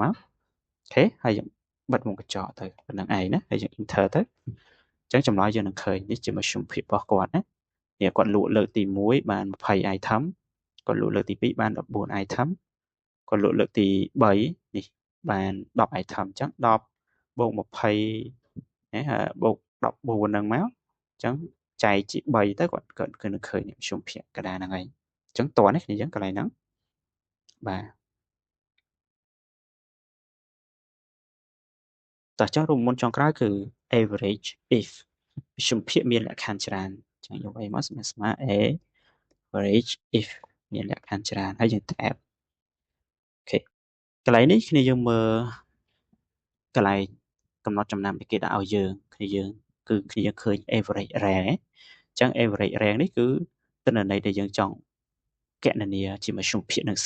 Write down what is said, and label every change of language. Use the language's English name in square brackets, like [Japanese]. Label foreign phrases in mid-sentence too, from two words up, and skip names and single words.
[Khmer] មកអូខេហើយយើងបិទមុខកញ្ចក់ទៅប៉ុណ្្នឹងឯងណាហើយយើង enter ទៅអញ្ចឹងចម្លើយយើងនឹងឃើញនេះជាមធ្យមភាពរបស់គាត់ណានេះគាត់លក់លើកទី1បាន20 item គាត់លក់លើកទី2បាន14 item គាត់លក់លើកទី3នេះបាន10 item អញ្ចឹង10បូក20ណាបូក14ហ្នឹងមកអញ្ចឹងចែកជា3ទៅគាត់គឺនឹងឃើញមធ្យមភាពកណ្ដាលហ្នឹងឯងអញ្ចឹងតើនេះគ្នាយើងកន្លែងហ្នឹងបាទ តោះចុះរូបមន្តចុងក្រោយគឺ [English] average if [Khmer] មធ្យមភាពមានលក្ខខណ្ឌច្រើនអញ្ចឹងយកអីមកស្មើ [English] average if [Khmer] មានលក្ខខណ្ឌច្រើនហើយយើង tab អូខេកន្លែងនេះគ្នាយើងមើលកន្លែងកំណត់ចំណាំដែលគេ ដាក់ឲ្យយើងគ្នាយើងគឺគ្នាយើងឃើញ [English] average rank [Khmer] អញ្ចឹង [English] average rank [Khmer] នេះគឺទិន្នន័យដែលយើងចង់កណនាជាមធ្យមភាពនឹងសិន